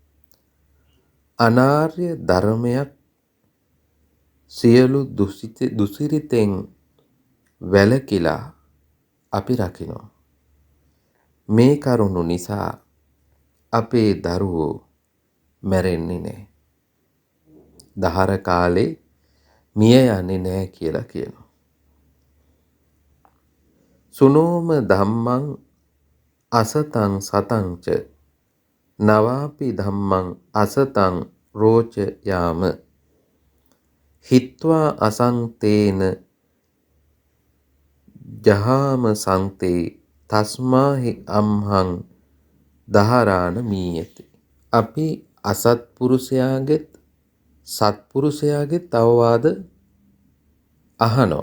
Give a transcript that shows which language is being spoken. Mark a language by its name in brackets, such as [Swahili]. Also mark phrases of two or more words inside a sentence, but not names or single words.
[Sinhala] අනාර්ය ධර්මයක් සියලු දුසිරිතෙන් වැළකීලා අපි රකිනවා. මේ කරුණු නිසා අපේ දරුවෝ මැරෙන්නේ නැහැ. දහර කාලේ මිය යන්නේ නැහැ කියලා කියනවා. [Pali] සුනෝම ධම්මං අසතං සතං ච නවාපි ධම්මං අසතං රෝච යාම හිත්වා අසංතේන ජහාම සංතේ තස්මාහි අම්හං දහරාණ මීයති. [Sinhala] අපි අසත්පුරුෂයාගෙත් සත්පුරුෂයාගෙත් අවවාද අහනවා.